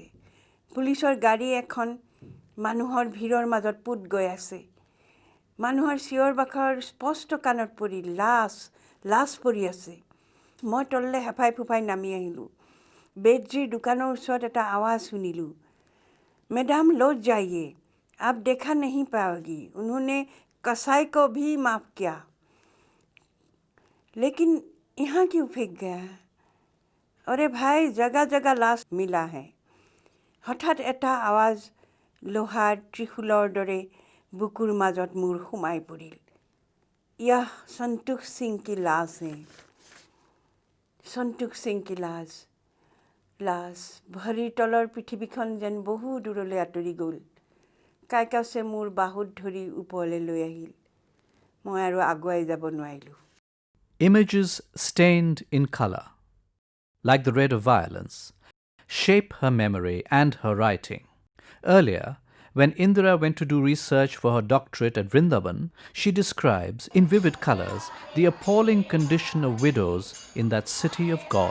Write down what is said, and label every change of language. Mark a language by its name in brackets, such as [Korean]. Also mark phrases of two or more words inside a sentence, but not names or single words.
[Assamese] পুলিচৰ গাড়ী এখন মানুহৰ ভিৰৰ মাজত পুত গৈ আছে। মানুহৰ চিঞৰ বাখৰ স্পষ্ট কাণত পৰি লাছ পৰি আছে। মই তললৈ হেফাই ফুফাই নামি আহিলোঁ। বেদজিৰ দোকানৰ ওচৰত এটা আৱাজ শুনিলোঁ, [Hindi] मैडम लौट जाइए, आप देखा नहीं पाओगी, उन्होंने कसाई को भी माफ़ किया, लेकिन यहाँ क्यों फेंक गया? अरे भाई, जगह जगह लाश मिला है। [Assamese] हठाৎ এটা আৱাজ লোহাৰ ত্ৰিশূলৰ দৰে বুকুৰ মাজত মোৰ সোমাই পৰিল। [Hindi] यह संतोष सिंह की लाश है। संतोष सिंह की लाश। [Assamese] ভৰিৰ তলৰ পৃথিৱীখন যেন বহু দূৰলৈ আঁতৰি গ'ল। কাইকাউচে মোৰ বাহুত ধৰি ওপৰলৈ লৈ আহিল। মই আৰু আগুৱাই যাব নোৱাৰিলোঁ। [English] Images stained in color, like the red of violence, shape her memory and her writing. Earlier, when Indira went to do research for her doctorate at Vrindavan, she describes in vivid colors the appalling condition of widows in that city of God.